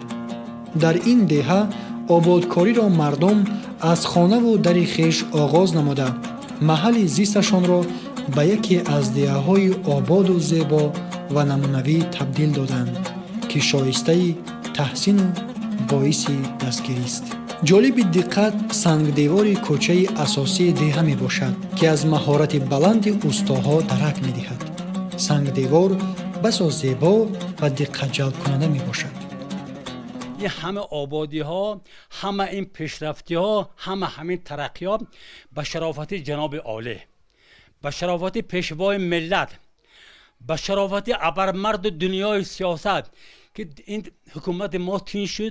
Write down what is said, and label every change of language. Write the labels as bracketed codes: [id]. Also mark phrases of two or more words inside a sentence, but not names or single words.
[tg] дар ин деҳа ободкориро мардум аз хонаву дари хеш оғоз намуда, маҳалли зисташонро ба яке аз деҳаҳои ободу зебо ва намунавӣ табдил доданд, ки шоистаи таҳсину боиси дастгирист. ҷолиби диққат сангдевори кӯчаи асосии деҳа мебошад, ки аз маҳорати баланди устоҳо дарак медиҳад. сангдевор басо зебо ва диққатҷалбкунанда мебошад. [fa] این همه آبادی ها، همه این پیشرفتی ها، همین ترقی ها به شرافت جناب عالی، به شرافت پیشوای ملت، به شرافت ابرمرد دنیای سیاست که این حکومت ما تین شد.